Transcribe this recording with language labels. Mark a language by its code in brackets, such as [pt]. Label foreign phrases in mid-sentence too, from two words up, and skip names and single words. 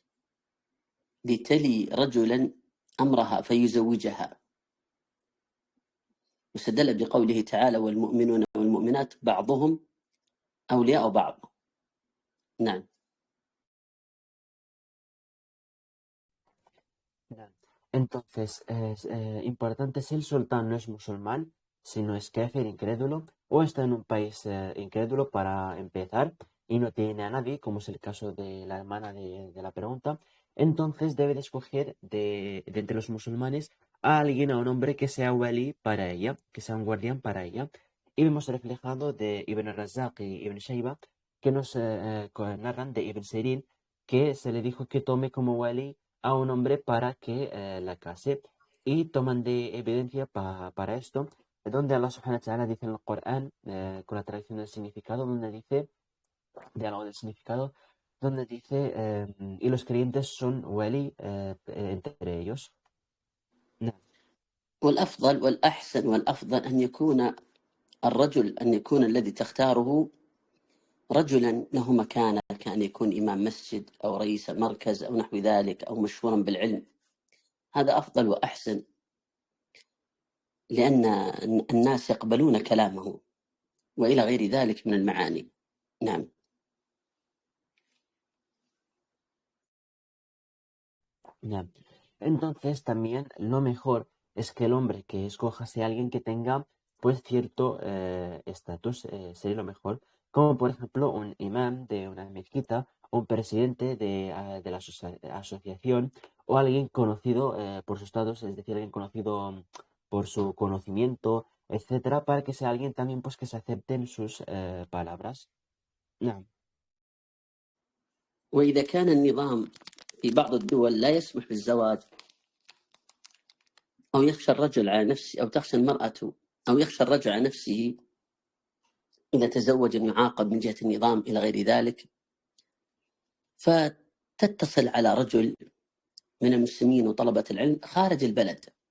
[ar] لتلي رجلا أمرها فيزوجها، واستدل بقوله تعالى: والمؤمنون والمؤمنات بعضهم أولياء بعض. نعم. [es] Entonces, es importante si el sultán no es musulmán, sino es kafir, incrédulo, o está en un país incrédulo para empezar y no tiene a nadie, como es el caso de la hermana de la pregunta, entonces debe de escoger de entre los musulmanes a alguien, a un hombre que sea wali para ella, que sea un guardián para ella. Y vemos reflejado de Ibn Razak y Ibn Shayba, que nos narran de Ibn Sirin, que se le dijo que tome como wali a un hombre para que la case. Y toman de evidencia para esto, donde Allah [ar] سبحانه وتعالى [es] dice en el Corán, con la traducción del significado, donde dice, de algo del significado, donde dice, y los creyentes son wali entre ellos. [ar] نعم. والأفضل والأحسن والأفضل أن يكون الرجل، أن يكون الذي تختاره رجلا له مكانة، كأن يكون إمام مسجد أو رئيس مركز أو نحو ذلك، أو مشهورا بالعلم. هذا أفضل وأحسن، لأن الناس يقبلون كلامه، وإلى غير ذلك من المعاني. نعم. [es] Ya. Entonces también lo mejor es que el hombre que escoja sea alguien que tenga pues cierto estatus, sería lo mejor, como por ejemplo un imán de una mezquita, un presidente de la asociación, o alguien conocido por su estatus, es decir, alguien conocido por su conocimiento, etcétera, para que sea alguien también pues que se acepten sus palabras. Ya. [ar] وإذا كان النظام في بعض الدول لا يسمح بالزواج، أو يخشى الرجل على نفسه، أو تخشى المرأة أو يخشى الرجل على نفسه إذا تزوج أن يعاقب من جهة النظام إلى غير ذلك، فتتصل على رجل من المسلمين وطلبة العلم خارج البلد.